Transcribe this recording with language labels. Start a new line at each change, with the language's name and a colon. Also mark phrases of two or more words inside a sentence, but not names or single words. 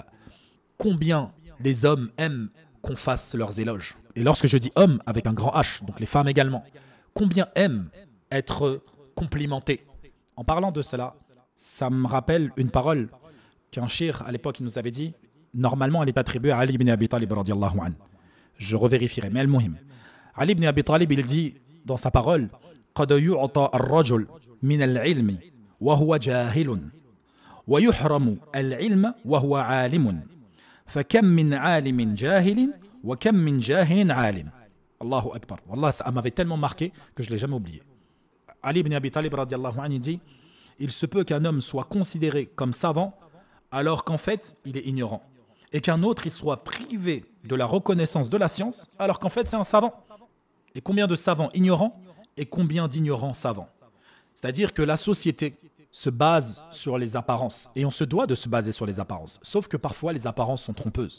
French: Combien les hommes aiment qu'on fasse leurs éloges. Et lorsque je dis hommes, avec un grand H, donc les femmes également, combien aiment être complimentés. En parlant de cela, ça me rappelle une parole qu'un shir à l'époque il nous avait dit. Normalement, elle est attribuée à Ali ibn Abi Talib
Arabic: رضي الله عنه.
French: Je revérifierai, mais al-muhim. Ali ibn Abi Talib, il dit dans sa parole:
Arabic: قد يعطى الرجل من العلم وهو جاهل ويحرم العلم وهو عالم فكم من عالم جاهل وكم من جاهل عالم. الله أكبر. Wallah,
French: ça m'avait tellement marqué que je ne l'ai jamais oublié. Ali ibn Abi Talib
Arabic: رضي الله عنه
French: dit: il se peut qu'un homme soit considéré comme savant alors qu'en fait il est ignorant, et qu'un autre il soit privé de la reconnaissance de la science alors qu'en fait c'est un savant. Et combien de savants ignorants et combien d'ignorants savants. C'est-à-dire que la société se base sur les apparences, et on se doit de se baser sur les apparences, sauf que parfois les apparences sont trompeuses.